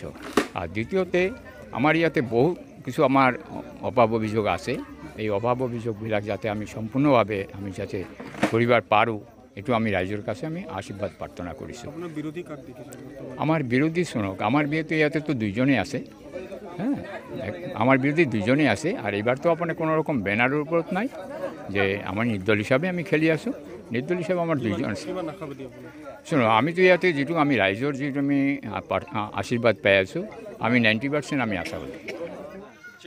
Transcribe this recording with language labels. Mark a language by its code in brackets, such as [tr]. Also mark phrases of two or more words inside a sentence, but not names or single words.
[as] আৰু দ্বিতীয়তে আমাৰ ইয়াতে বহু কিছু আমাৰ অভাৱ অভিযোগ আছে। এই অভাৱ অভিযোগবিলাক যাতে আমি সম্পূৰ্ণভাৱে আমি যাতে কৰিব পাৰোঁ, এইটো আমি ৰাইজৰ কাছে আমি আশীৰ্বাদ প্ৰাৰ্থনা কৰিছোঁ। আমাৰ বিৰোধী শুনক, আমাৰ বিৰোধী ইয়াতে তো দুইজনেই আছে, হ্যাঁ, আমার বিরোধী দুজনেই আছে। [bn] আর এবার তো আপনার কোনো রকম ব্যানারের উপর নাই যে আমার নির্দল হিসাবে আমি খেলি আসো, নির্দল হিসাবে আমার দুইজন আছে। [as] শুনো, আমি তো ইয়াতে যেটু আমি রাইজর যেটু আমি আশীর্বাদ পাই আছো, আমি 90% আমি আশাবাদী ছিল।